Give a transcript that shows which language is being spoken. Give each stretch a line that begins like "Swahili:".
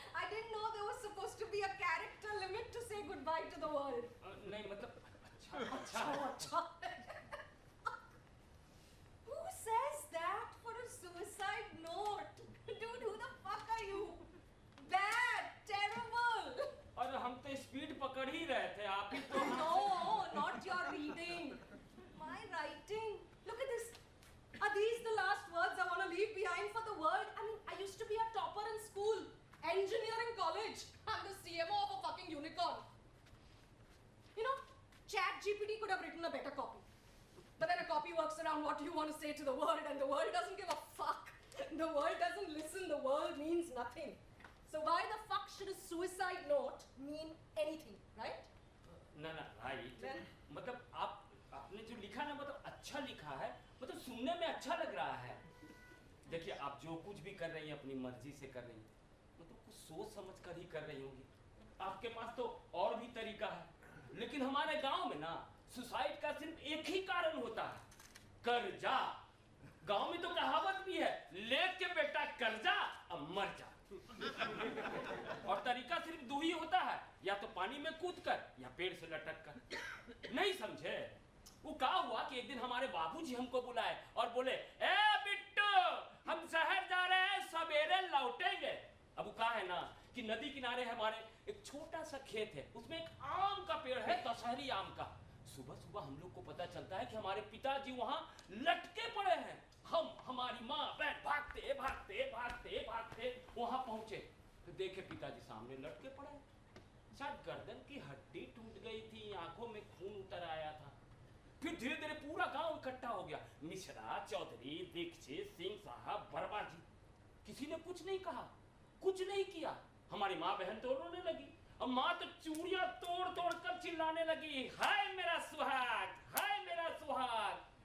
English: I didn't know there was supposed to be a character limit to say goodbye to the world.
Hindi: नहीं मतलब अच्छा अच्छा.
English: Who says that for a suicide note? Dude, who the fuck are you? Bad, terrible.
Hindi: और हम तो speed पकड़ ही रहे थे, आप ही तो
English: No, not your reading. My writing. Look at this. Are these the last words I want to leave behind for the world? I mean, I used to be a topper in school, engineering college. I'm the CMO of a fucking unicorn. You know, ChatGPT could have written a better copy. But then a copy works around what you want to say to the world, and the world doesn't give a fuck. The world doesn't listen. The world means nothing. So why the fuck should a suicide note mean anything, right?
Hindi: ना right
English: Then-
Hindi: मतलब आपने जो लिखा ना मतलब अच्छा लिखा है, मतलब सुनने में अच्छा लग रहा है. देखिए आप जो कुछ भी कर रही हैं अपनी मर्जी से कर रही हैं, मतलब कुछ सोच समझ कर ही कर रही होंगी. आपके पास तो और भी तरीका है, लेकिन हमारे गांव में ना सुसाइड का सिर्फ एक ही कारण होता है, कर्जा. गांव में तो कहावत भी है, लेके बेटा कर्जा अब मर जा. और तरीका सिर्फ दो ही होता है, या तो पानी में कूद कर या पेड़ से लटक कर. नहीं समझे? वो क्या हुआ कि एक दिन हमारे बाबूजी हमको बुलाए और बोले, ए बिट्टू हम शहर जा रहे हैं, सवेरे लौटेंगे. अब वो कहा है ना कि नदी किनारे हमारे एक छोटा सा खेत है, उसमें एक आम का पेड़ है, दशहरी आम का. सुबह सुबह हम लोग को पता चलता है कि हमारे पिताजी वहां लटके पड़े हैं. हमारी माँ बहन भागते भागते भागते भागते वहां पहुंचे तो देखे पिताजी सामने लटके पड़े. शायद गर्दन की हड्डी टूट गई थी, आंखों में खून उतर आया था. फिर धीरे धीरे पूरा गांव इकट्ठा हो गया. मिश्रा, चौधरी, दीक्षित, सिंह साहब, वर्मा जी. किसी ने कुछ नहीं कहा, कुछ नहीं किया. हमारी माँ बहन तो रोने लगी, और माँ तो चूड़ियां तोड़ तोड़ कर चिल्लाने लगी, हाय मेरा सुहाग, हाय मेरा सुहाग.